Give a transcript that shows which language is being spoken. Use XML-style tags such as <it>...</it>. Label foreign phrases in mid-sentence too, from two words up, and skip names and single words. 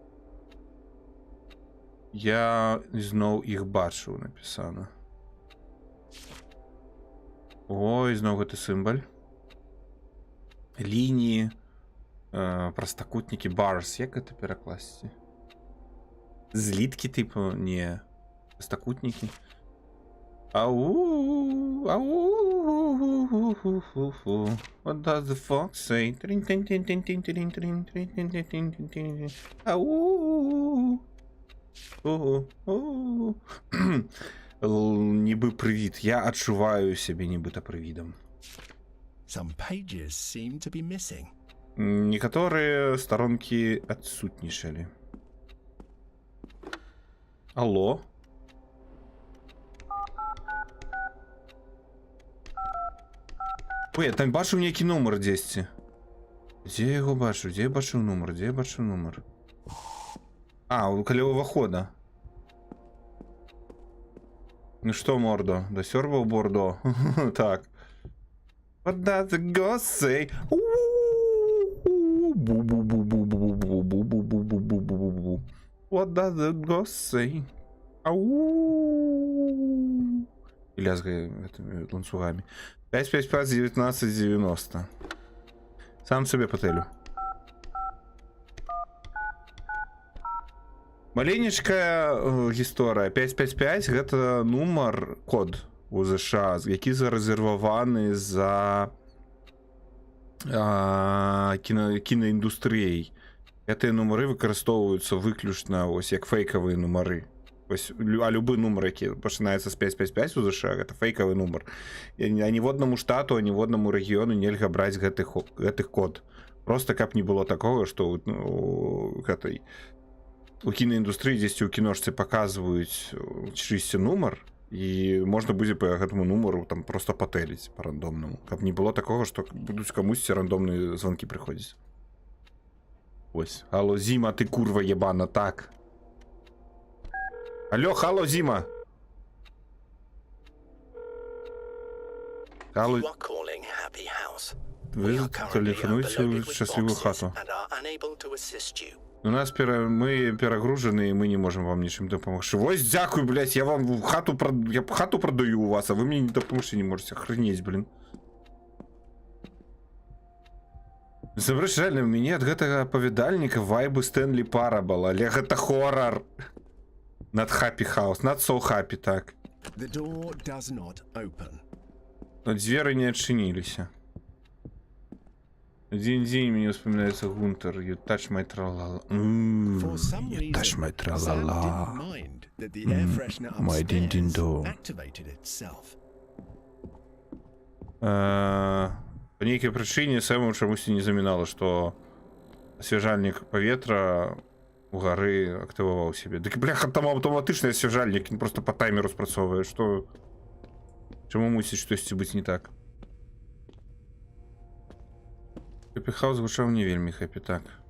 <be>Я зноў іх бачыў, напісана. Ой, зноў гэты сімбаль. Лініі, прастакутнікі, bars, як гэта перакласці? Зліткі, типу, не. Прастакутнікі.</be> <en>Ау, ау, what does the fox say? Ау,</en> <be>нібы прывід. Я адчуваю сябе нібыта прывідам. Некаторыя старонкі адсутнічалі. Алло? Ой, я там бачыў нейкі нумар дзесьці. Дзе я яго бачыў? Дзе я бачыў нумар? Дзе я бачыў нумар? А, каля увахода. Ну што, мордо, дасёрбаў бордо? Так.</be> <en>What does the ghost say? What does the ghost say?</en> <be>І лязгае гэтымі ланцугамі. 555-19-90. Сам себе патэлю. Маленечкая гісторыя. 555 гэта нумар, код у ЗША, які зарэзерваваны за кінаіндустрыяй. Гэтыя нумары выкарыстоўваюцца выключна ось як фейкавыя нумары. Ось, а любы нумар, які пачынаецца з 555 у ЗША, гэта фейкавы нумар. А ні в однаму штату, а ні в однаму рэгіёну нельга браць гэтых код. Просто каб не было такого, што гэтай у кінаіндустрыі дзесьці ў кіношцы паказваюць чыйсьці нумар, і можна будзе па гэтаму нумару там просто патэліць па рандомнаму, каб не было такога, што будуць камусьці рандомныя званкі прыходзіць. Ось, алло, Зіма, ты курва ебана, так. Алло, алло, Зіма. Алло. Ви тэлефануеце ў шчаслівую хату. У нас мы перагружаны, і мы не можем вам нічым дапамагчы. Вось, дзякуй, блядь, я вам хату прадаю у вас, а вы мне не дапамагчы не можете.</be> <ru>Охренеть, блин.</ru> <be>Насамрэч, реально, у мяне ад гэтага апавядальніка вайбы Стэнлі Парабл, але гэта хорар.</be> <en>Not happy house, not so happy,</en> <be>так. Но дзверы не адчыніліся.</be> <ru>Один день мне вспоминается Гунтер.</ru> <en>You touch my tralala. You touch my tralala. My дин-дин-до.</en> <be>По нейкай прычыне Сэму чамусьці не замінала, што асвяжальнік паветра у гары актываваў сябе. Дык, бляха, там аўтаматычны асвяжальнік, він просто па таймеру спрацоўвае, што... Чаму мусіць штосьці быць не так?</be> <en>Happy house</en> <be>гучаў не вельмі хэппі, так.</be>